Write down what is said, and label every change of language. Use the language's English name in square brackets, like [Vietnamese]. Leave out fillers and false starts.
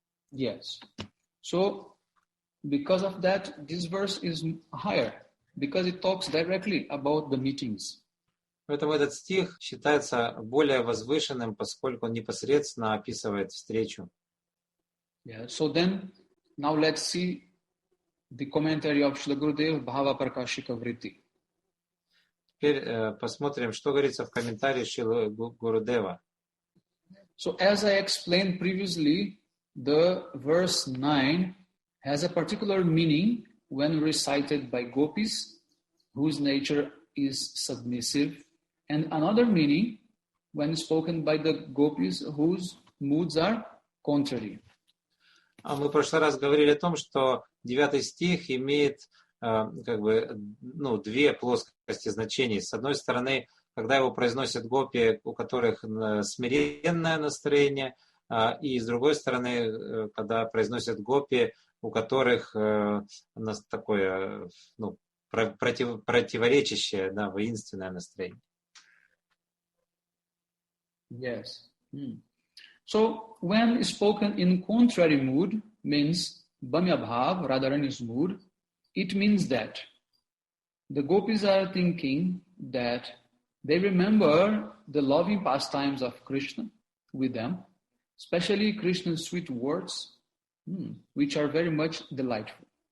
[English] Yes. So, because of that, this verse is higher, because it talks directly about the meetings. [Russian] Поэтому этот стих считается более возвышенным, поскольку он непосредственно описывает встречу. [English] Yeah. So then, now let's see the commentary of Srila Gurudev Bhava Prakashika Vritti. [Russian] Теперь посмотрим, что говорится в комментарии Шрилы Гурудева. [English] So, as I explained previously, the verse 9 has a particular meaning when recited by gopis, whose nature is submissive, and another meaning when spoken by the gopis, whose moods are contrary. [Russian] Мы в прошлый раз говорили о том, что 9 стих имеет две плоскости значений. С одной стороны, когда его произносят гопи, у которых смиренное настроение, и с другой стороны, когда произносят гопи, у которых такое противоречащее, воинственное настроение. [English] Yes. So, when spoken in contrary mood, means Bhamya Bhav, Radharani's mood, it means that the gopis are thinking that they remember the loving pastimes of Krishna with them, especially Krishna's sweet words, which are very much delightful.